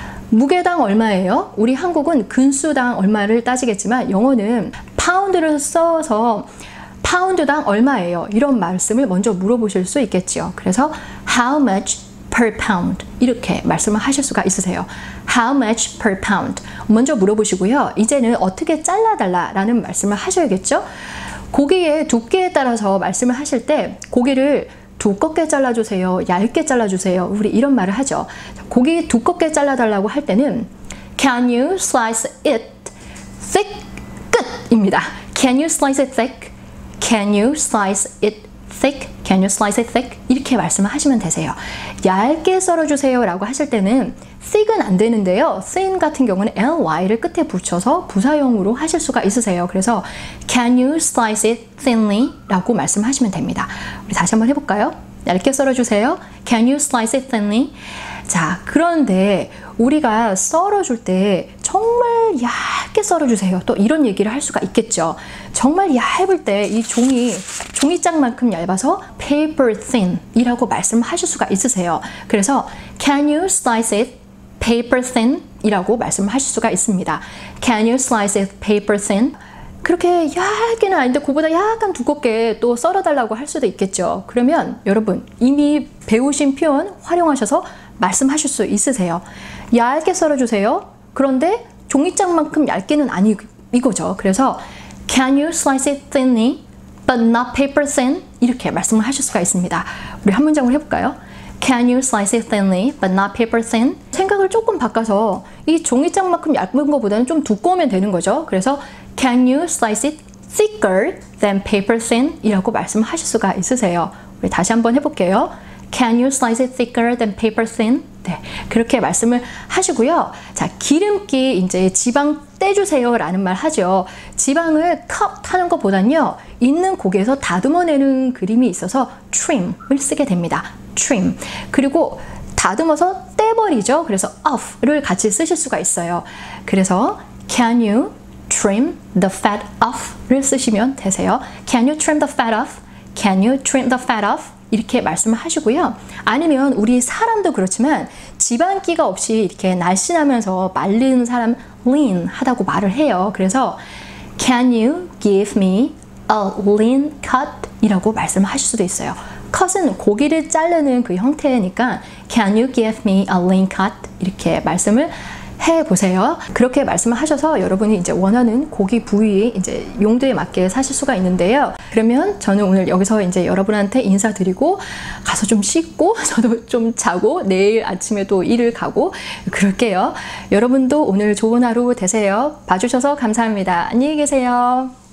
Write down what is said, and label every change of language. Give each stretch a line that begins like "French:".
Korean: 무게당 얼마예요? 우리 한국은 근수당 얼마를 따지겠지만 영어는 파운드를 써서 파운드당 얼마예요? 이런 말씀을 먼저 물어보실 수 있겠죠. 그래서
English: how much per pound
Korean: 이렇게 말씀을 하실 수가 있으세요.
English: How much per pound
Korean: 먼저 물어보시고요. 이제는 어떻게 잘라달라 라는 말씀을 하셔야겠죠. 고기의 두께에 따라서 말씀을 하실 때 고기를 두껍게 잘라주세요, 얇게 잘라주세요, 우리 이런 말을 하죠. 고기 두껍게 잘라달라고 할 때는
English: Can you slice it thick?
Korean: 끝입니다.
English: Can you slice it thick? Can you slice it thick? Can you slice it thick?
Korean: 이렇게 말씀을 하시면 되세요. 얇게 썰어주세요 라고 하실 때는 thick은 안 되는데요. thin 같은 경우는 ly를 끝에 붙여서 부사형으로 하실 수가 있으세요. 그래서
English: Can you slice it thinly?
Korean: 라고 말씀하시면 됩니다. 우리 다시 한번 해볼까요? 얇게 썰어주세요.
English: Can you slice it thinly?
Korean: 자, 그런데 우리가 썰어줄 때 정말 얇게 썰어주세요. 또 이런 얘기를 할 수가 있겠죠. 정말 얇을 때 이 종이장만큼 얇아서 paper thin 이라고 말씀하실 수가 있으세요. 그래서
English: Can you slice it paper thin?
Korean: 이라고 말씀하실 수가 있습니다.
English: Can you slice it paper thin?
Korean: 그렇게 얇게는 아닌데 그보다 약간 두껍게 또 썰어달라고 할 수도 있겠죠. 그러면 여러분 이미 배우신 표현 활용하셔서 말씀하실 수 있으세요. 얇게 썰어주세요. 그런데 종이장만큼 얇게는 이거죠. 그래서
English: Can you slice it thinly but not paper thin?
Korean: 이렇게 말씀을 하실 수가 있습니다. 우리 한 문장으로 해볼까요?
English: Can you slice it thinly but not paper thin?
Korean: 생각을 조금 바꿔서 이 종이장만큼 얇은 것보다는 좀 두꺼우면 되는 거죠. 그래서
English: Can you slice it thicker than paper thin?
Korean: 이라고 말씀하실 수가 있으세요. 우리 다시 한번 해볼게요.
English: Can you slice it thicker than paper thin?
Korean: 네, 그렇게 말씀을 하시고요. 자, 기름기 이제 지방 떼주세요 라는 말 하죠. 지방을 cut 하는 것보단요, 있는 고기에서 다듬어내는 그림이 있어서 trim을 쓰게 됩니다.
English: trim.
Korean: 그리고 다듬어서 떼버리죠. 그래서 off를 같이 쓰실 수가 있어요.
English: 그래서 can you trim the fat off를
Korean: 쓰시면 되세요.
English: Can you trim the fat off? Can you trim the fat off?
Korean: 이렇게 말씀을 하시고요. 아니면 우리 사람도 그렇지만 지방기가 없이 이렇게 날씬하면서 마른 사람 lean 하다고 말을 해요. 그래서
English: Can you give me a lean cut?
Korean: 이라고 말씀하실 수도 있어요.
English: cut은
Korean: 고기를 자르는 그 형태니까
English: Can you give me a lean cut?
Korean: 이렇게 말씀을 해보세요. 그렇게 말씀을 하셔서 여러분이 이제 원하는 고기 부위 이제 용도에 맞게 사실 수가 있는데요. 그러면 저는 오늘 여기서 이제 여러분한테 인사드리고 가서 좀 씻고 저도 좀 자고 내일 아침에 또 일을 가고 그럴게요. 여러분도 오늘 좋은 하루 되세요. 봐주셔서 감사합니다. 안녕히 계세요.